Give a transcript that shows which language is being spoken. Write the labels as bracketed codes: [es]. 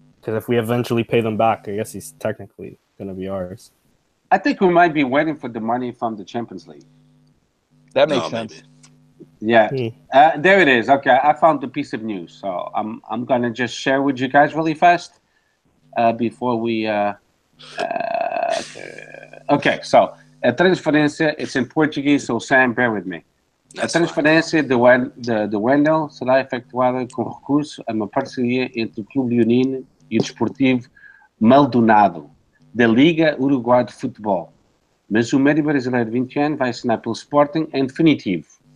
[en] Because if we eventually pay them back, I guess he's technically going to be ours. I think we might be waiting for the money from the Champions League. That makes sense. Maybe. Yeah, there it is. Okay, I found the piece of news, so I'm gonna just share with you guys really fast before we. Okay, so [pt] a transferência. [en] It's in Portuguese, so Sam, bear with me. [pt] A transferência de Wendell será efetuada com recurso a uma parceria entre o Clube Leonino e o Desportivo Maldonado da Liga Uruguai de Futebol. Mas o médio brasileiro de 20 anos vai assinar pelo Sporting em definitivo.